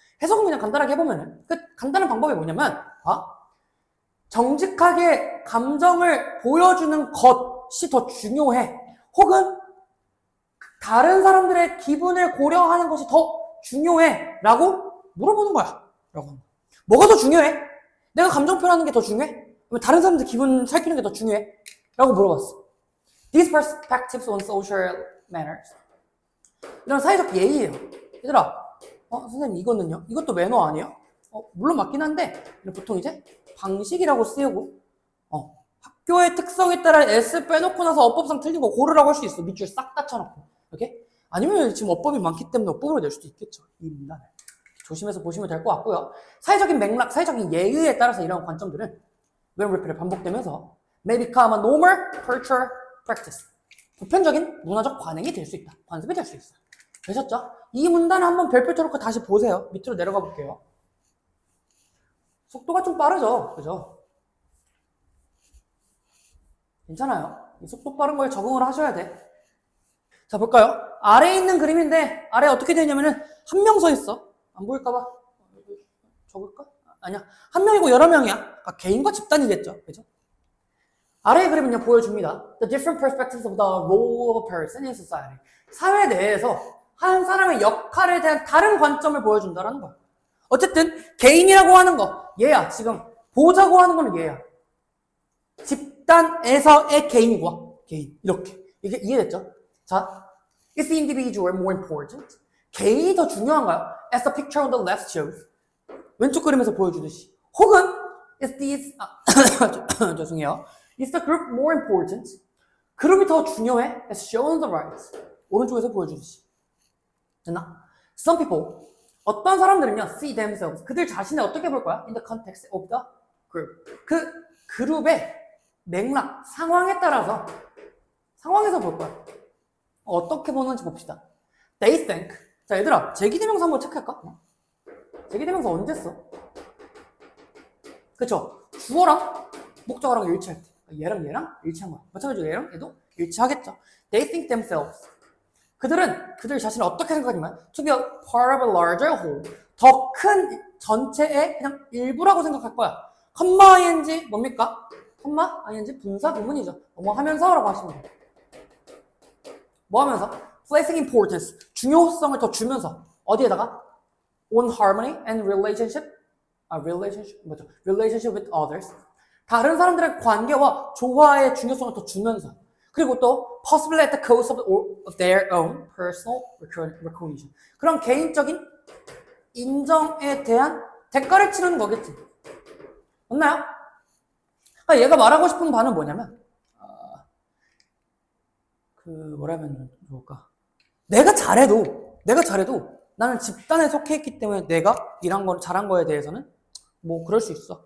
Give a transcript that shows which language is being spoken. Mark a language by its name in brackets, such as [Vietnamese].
[Korean] 해석은 그냥 간단하게 해보면은 그 간단한 방법이 뭐냐면 정직하게 감정을 보여주는 것이 더 중요해, 혹은 다른 사람들의 기분을 고려하는 것이 더 중요해 라고 물어보는 거야. 뭐가 더 중요해? 내가 감정 표현하는 게 더 중요해? 아니면 다른 사람들 기분 살피는 게 더 중요해? 라고 물어봤어. [English] These perspectives on social manners, [Korean] 이런 사회적 예의예요. 얘들아, 선생님 이거는요? 이것도 매너 아니에요? 물론 맞긴 한데 보통 이제 방식이라고 쓰이고 학교의 특성에 따라 S 빼놓고 나서 어법상 틀린 거 고르라고 할 수 있어. 밑줄 싹 다 쳐놓고. 이렇게? 아니면 지금 어법이 많기 때문에 어법으로 낼 수도 있겠죠. 이 문단을 조심해서 보시면 될 것 같고요. 사회적인 맥락, 사회적인 예의에 따라서 이런 관점들은 [English] when repeated [Korean] 반복되면서 [English] may become a normal cultural practice, [Korean] 보편적인 문화적 관행이 될 수 있다. 관습이 될 수 있어요. 되셨죠? 이 문단을 한번 별표 쳐놓고 다시 보세요. 밑으로 내려가 볼게요. 속도가 좀 빠르죠? 그죠? 괜찮아요. 이 속도 빠른 거에 적응을 하셔야 돼. 자, 볼까요? 아래에 있는 그림인데 아래 어떻게 되냐면은 한 명 서 있어. 안 보일까봐 적을까? 아니야. 한 명이고 여러 명이야. 그러니까 개인과 집단이겠죠. 그죠? 아래의 그림은요, 보여줍니다. [English] The different perspectives of the role of a person in society. [Korean] 사회 내에서 한 사람의 역할에 대한 다른 관점을 보여준다는 거야. 어쨌든 개인이라고 하는 거 얘야. 지금 보자고 하는 거는 얘야. 집단에서의 개인과 개인, 이렇게. 이게 이해됐죠? [English] 자, is the individual more important? [Korean] 개인이 더 중요한가요? [English] As the picture on the left shows. [Korean] 왼쪽 그림에서 보여주듯이. 혹은 [English] is these [Korean] 죄송해요. [English] Is the group more important? [Korean] 그룹이 더 중요해? [English] As shown on the right. [Korean] 오른쪽에서 보여주듯이. 됐나? [English] Some people, [Korean] 어떤 사람들은요, [English] see themselves, [Korean] 그들 자신을 어떻게 볼 거야? [English] In the context of the group. [Korean] 그 그룹의 맥락, 상황에 따라서 상황에서 볼 거야. 어떻게 보는지 봅시다. [English] They think. [Korean] 자, 얘들아, 제기대명사 한번 체크할까? 제기대명사 언제 써? 그쵸? 주어랑 목적어랑 일치할 때. 얘랑 얘랑 일치한 거야. 마찬가지로 얘랑 얘도 일치하겠죠. [English] They think themselves. [Korean] 그들은 그들 자신을 어떻게 생각하냐면 [English] to be a part of a larger whole. [Korean] 더 큰 전체의 그냥 일부라고 생각할 거야. 컴마 ing 뭡니까? 컴마 ing 분사 구문이죠. 뭐 하면서라고 하시면 돼요. 뭐 하면서? [English] Placing importance. [Korean] 중요성을 더 주면서. 어디에다가? [English] On harmony and relationship. Relationship with others. [Korean] 다른 사람들의 관계와 조화의 중요성을 더 주면서. 그리고 또 [English] possibly at the cost of their own personal recognition. [Korean] 그런 개인적인 인정에 대한 대가를 치르는 거겠지. 맞나요? 그러니까 얘가 말하고 싶은 바는 뭐냐면 뭐라면 좋을까? 내가 잘해도 나는 집단에 속해 있기 때문에 내가 일한 거 잘한 거에 대해서는 뭐 그럴 수 있어.